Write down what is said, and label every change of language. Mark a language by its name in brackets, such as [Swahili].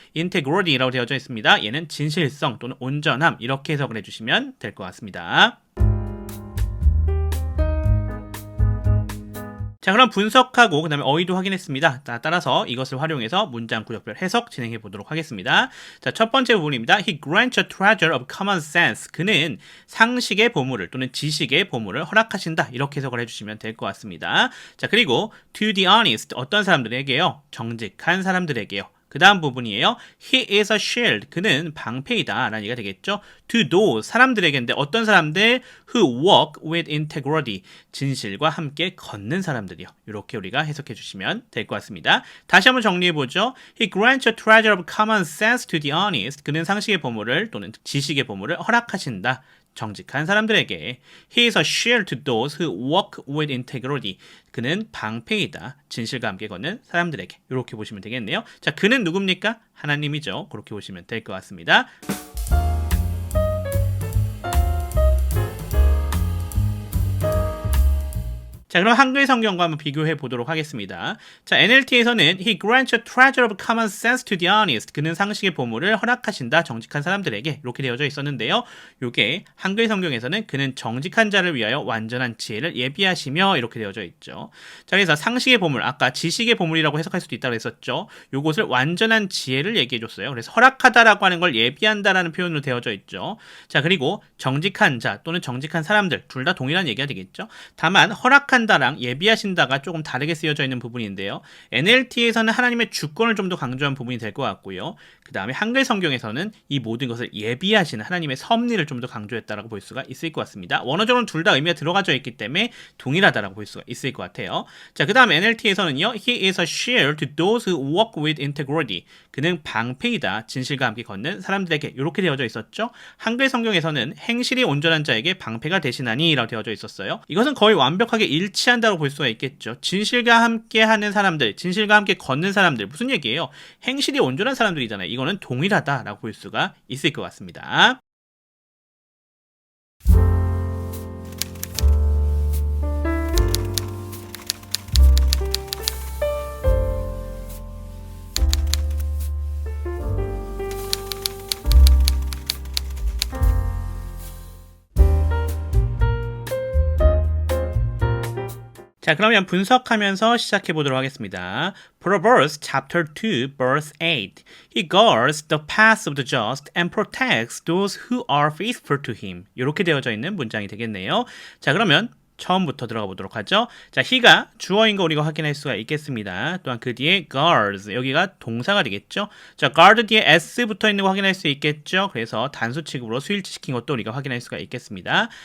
[Korean] 인테그리티라고 되어져 있습니다. 얘는 진실성 또는 온전함 이렇게 해석을 해주시면 될 것 같습니다. 자, 그럼 분석하고 그 다음에 어휘도 확인했습니다. 따라서 이것을 활용해서 문장 구역별 해석 진행해 보도록 하겠습니다. 자, 첫 번째 부분입니다. [English] He grants a treasure of common sense. [Korean] 그는 상식의 보물을 또는 지식의 보물을 허락하신다. 이렇게 해석을 해주시면 될 것 같습니다. 자, 그리고 [English] to the honest [Korean] 어떤 사람들에게요? 정직한 사람들에게요. 그 다음 부분이에요. [English] He is a shield. [Korean] 그는 방패이다 라는 얘기가 되겠죠. [English] To those [Korean] 사람들에게인데 어떤 사람들? [English] Who walk with integrity. [Korean] 진실과 함께 걷는 사람들이요. 이렇게 우리가 해석해 주시면 될 것 같습니다. 다시 한번 정리해 보죠. [English] He grants a treasure of common sense to the honest. [Korean] 그는 상식의 보물을 또는 지식의 보물을 허락하신다. 정직한 사람들에게. [English] He is a shield to those who walk with integrity. [Korean] 그는 방패이다. 진실과 함께 걷는 사람들에게. 이렇게 보시면 되겠네요. 자, 그는 누굽니까? 하나님이죠. 그렇게 보시면 될 것 같습니다. 자, 그럼 한글 성경과 한번 비교해 보도록 하겠습니다. 자, NLT에서는 [English] He grants a treasure of common sense to the honest. [Korean] 그는 상식의 보물을 허락하신다. 정직한 사람들에게. 이렇게 되어져 있었는데요. 요게 한글 성경에서는 그는 정직한 자를 위하여 완전한 지혜를 예비하시며 이렇게 되어져 있죠. 자, 그래서 상식의 보물, 아까 지식의 보물이라고 해석할 수도 있다고 했었죠. 요것을 완전한 지혜를 얘기해 줬어요. 그래서 허락하다라고 하는 걸 예비한다라는 표현으로 되어져 있죠. 자, 그리고 정직한 자 또는 정직한 사람들 둘 다 동일한 얘기가 되겠죠. 다만 허락한다랑 예비하신다가 조금 다르게 쓰여져 있는 부분인데요. NLT에서는 하나님의 주권을 좀 더 강조한 부분이 될 것 같고요. 그 다음에 한글 성경에서는 이 모든 것을 예비하시는 하나님의 섭리를 좀 더 강조했다라고 볼 수가 있을 것 같습니다. 원어적으로는 둘 다 의미가 들어가져 있기 때문에 동일하다라고 볼 수가 있을 것 같아요. 자, 그 다음 NLT에서는요. [English] He is a shield to those who walk with integrity. [Korean] 그는 방패이다. 진실과 함께 걷는 사람들에게. 이렇게 되어져 있었죠. 한글 성경에서는 행실이 온전한 자에게 방패가 되시나니 라고 되어져 있었어요. 이것은 거의 완벽하게 일치한다고 볼 수가 있겠죠. 진실과 함께 하는 사람들, 진실과 함께 걷는 사람들. 무슨 얘기예요? 행실이 온전한 사람들이잖아요. 이거는 동일하다라고 볼 수가 있을 것 같습니다. 자, 그러면 분석하면서 시작해 보도록 하겠습니다. [English] Proverbs chapter 2 verse 8. He guards the paths of the just and protects those who are faithful to him. [Korean] 이렇게 되어져 있는 문장이 되겠네요. 자, 그러면 처음부터 들어가 보도록 하죠. 자, he가 주어인 거 우리가 확인할 수가 있겠습니다. 또한 그 뒤에 guards, 여기가 동사가 되겠죠. 자, guard 뒤에 s 붙어 있는 거 확인할 수 있겠죠. 그래서 단수 취급으로 수일치시킨 것도 우리가 확인할 수가 있겠습니다.